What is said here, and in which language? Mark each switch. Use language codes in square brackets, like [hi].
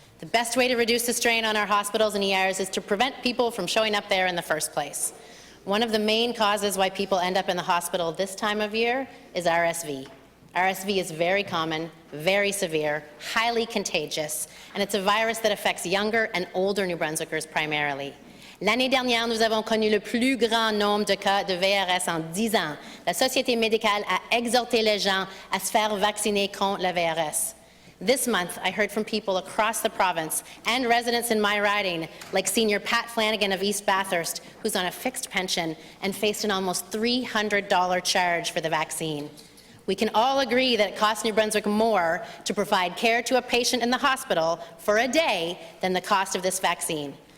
[en] The best way to reduce the strain on our hospitals and ERs is to prevent people from showing up there in the first place. One of the main causes why people end up in the hospital this time of year is RSV. RSV is very common, very severe, highly contagious, and it's a virus that affects younger and older New Brunswickers primarily. [fr] L'année dernière, nous avons connu le plus grand nombre de cas de VRS en 10 ans. La Société médicale a exhorté les gens à se faire vacciner contre la VRS. [en] This month, I heard from people across the province and residents in my riding, like Senior Pat Flanagan of East Bathurst, who's on a fixed pension and faced an almost $300 charge for the vaccine. We can all agree that it costs New Brunswick more to provide care to a patient in the hospital for a day than the cost of this vaccine.